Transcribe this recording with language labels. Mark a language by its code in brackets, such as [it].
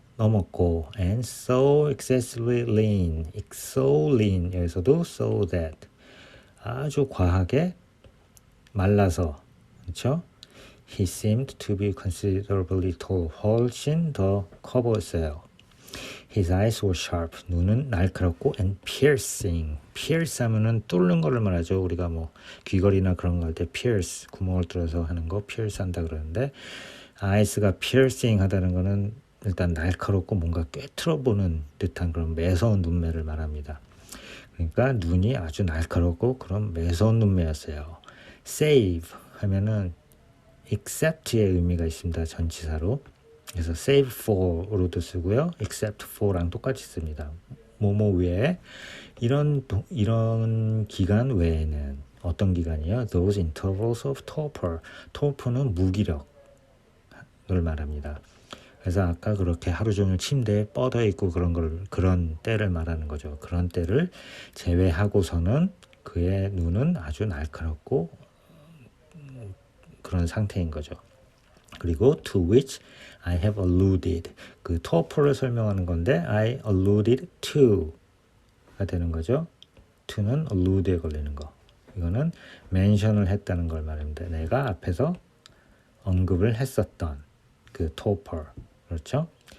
[ko] 넘었고 [en] and so excessively lean, so lean [ko] 여기서도 [en] so that [ko] 아주 과하게 말라서 그렇죠? [en] He seemed to be considerably tall. [ko] 훨씬 더 커 보였어요. [en] His eyes were sharp. [ko] 눈은 날카롭고 [en] and piercing. [ko] pierce 하면은 뚫는 거를 말하죠. 우리가 뭐 귀걸이나 그런 거 할 때 pierce 구멍을 뚫어서 하는 거 pierce 한다 그러는데 eyes가 piercing 하다는 거는 일단 날카롭고 뭔가 꿰뚫어 보는 듯한 그런 매서운 눈매를 말합니다. 그러니까 눈이 아주 날카롭고 그런 매서운 눈매였어요. save 하면은 except의 의미가 있습니다. 전치사로. 그래서 save for로도 쓰고요. except for랑 똑같이 씁니다. 뭐뭐 외에 이런 기간 외에는 어떤 기간이요? [en] Those intervals of torpor. [ko] torpor는 무기력을 말합니다. 그래서 아까 그렇게 하루 종일 침대에 뻗어 있고 그런 때를 말하는 거죠. 그런 때를 제외하고서는 그의 눈은 아주 날카롭고 그런 상태인 거죠. 그리고 [en] to which I have alluded. [ko] 그 torpor를 설명하는 건데 I alluded to가 되는 거죠. to는 allude에 걸리는 거. 이거는 mention을 했다는 걸 말합니다. 내가 앞에서 언급을 했었던 그 torpor. 그렇죠?